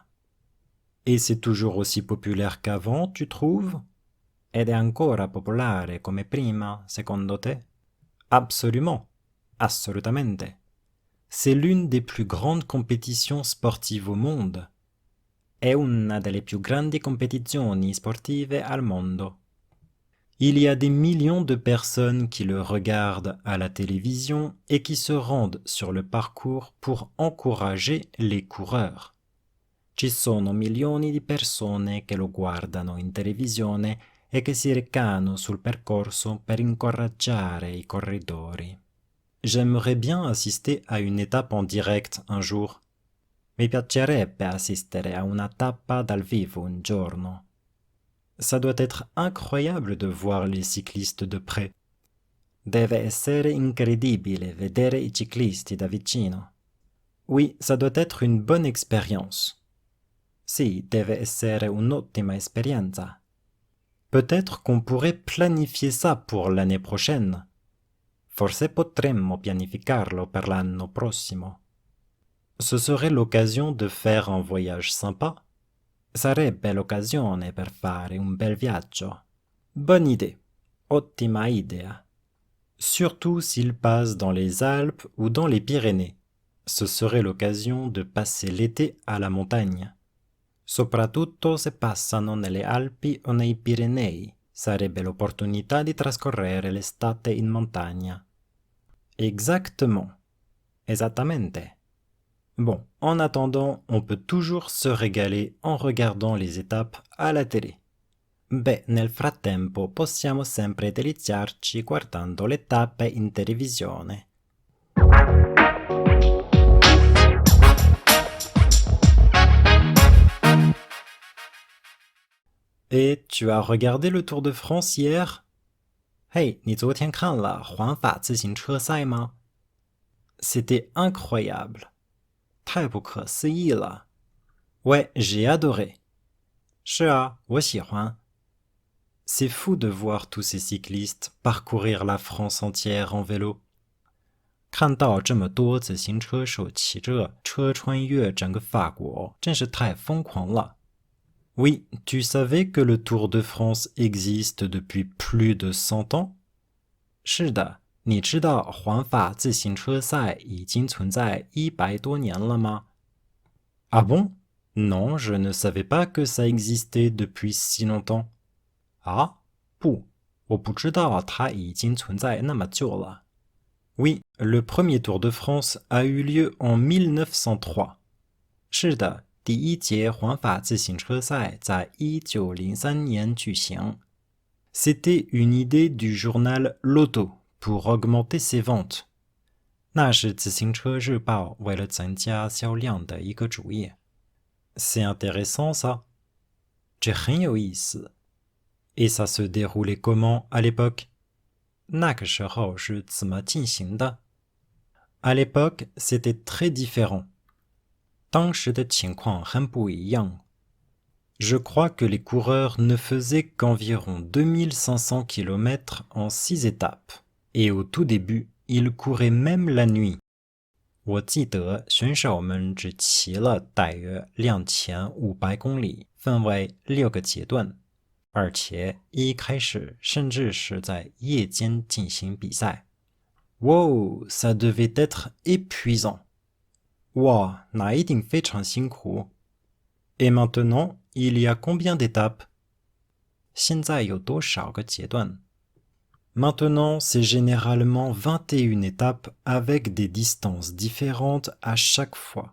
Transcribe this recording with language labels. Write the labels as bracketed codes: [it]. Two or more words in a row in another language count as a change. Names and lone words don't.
[fr] Et c'est toujours aussi populaire qu'avant, tu trouves? [it] Ed è ancora popolare come prima, secondo te? [fr] Absolument, assolutamente. C'est l'une des plus grandes compétitions sportives au monde. [it] È una delle più grandi competizioni sportive al mondo. [fr] Il y a des millions de personnes qui le regardent à la télévision et qui se rendent sur le parcours pour encourager les coureurs. [it] Ci sono milioni di persone che lo guardano in televisione e che si recano sul percorso per incoraggiare i corridori. [fr] J'aimerais bien assister à une étape en direct un jour. [it] Mi piacerebbe assistere a una tappa dal vivo un giorno. [fr] Ça doit être incroyable de voir les cyclistes de près. [it] Deve essere incredibile vedere i ciclisti da vicino. [fr] Oui, ça doit être une bonne expérience. [it] Sì, deve essere un'ottima esperienza. [fr] Peut-être qu'on pourrait planifier ça pour l'année prochaine. [it] Forse potremmo pianificarlo per l'anno prossimo. [fr] Ce serait l'occasion de faire un voyage sympa. [it] Sarebbe l'occasione per fare un bel viaggio. [fr] Bonne idée. [it] Ottima idea. [fr] Surtout s'il passe dans les Alpes ou dans les Pyrénées. Ce serait l'occasion de passer l'été à la montagne. [it] Soprattutto se passano nelle Alpi o nei Pirenei. Sarebbe l'opportunità di trascorrere l'estate in montagna. [fr] Exactement. Esattamente. Bon, en attendant, on peut toujours se régaler en regardant les étapes à la télé. [it] Beh, nel frattempo possiamo sempre deliziarci guardando le tappe in televisione. [fr] Et tu as regardé le Tour de France hier? [zh] Hey, 你昨天看了环法自行车赛吗？ [fr] C'était incroyable. [zh] 太不可思议了。 [fr] Ouais, j'ai adoré. [zh] 是啊，我喜欢。 [fr] C'est fou de voir tous ces cyclistes parcourir la France entière en vélo. [zh] 看到这么多自行车手骑着车穿越整个法国，真是太疯狂了。 [fr] Oui, tu savais que le Tour de France existe depuis plus de 100 ans? [zh] 是的，你知道环法自行车赛已经存在100多年了吗？ [fr] Ah bon? Non, je ne savais pas que ça existait depuis si longtemps. Ah? [zh] 不， 我不知道它已经存在那么久了。 [fr] Oui, le premier Tour de France a eu lieu en 1903. [zh] 是的，第一届环法自行车赛在1903年举行。 [fr] C'était une idée du journal L'Auto pour augmenter ses ventes. [zh] 那是自行车日报为了增加销量的一个主意。 [fr] C'est intéressant ça. [zh] 这很有意思。 [fr] Et ça se déroulait comment à l'époque? [zh] 那个时候是怎么进行的？ [fr] À l'époque, c'était très différent. [zh] 当时的情况很不一样。 [fr] Je crois que les coureurs ne faisaient qu'environ 2500 km en 6 étapes. Et au tout début, ils couraient même la nuit. [zh] 我记得选手们只骑了大约2500公里，分为6个阶段，而且一开始甚至是在夜间进行比赛。 [fr] Wow, ça devait être épuisant. [zh] 哇，那一定非常辛苦。 [fr] Et maintenant, il y a combien d'étapes? [zh] 现在有多少个阶段？ [fr] Maintenant, c'est généralement 21 étapes avec des distances différentes à chaque fois.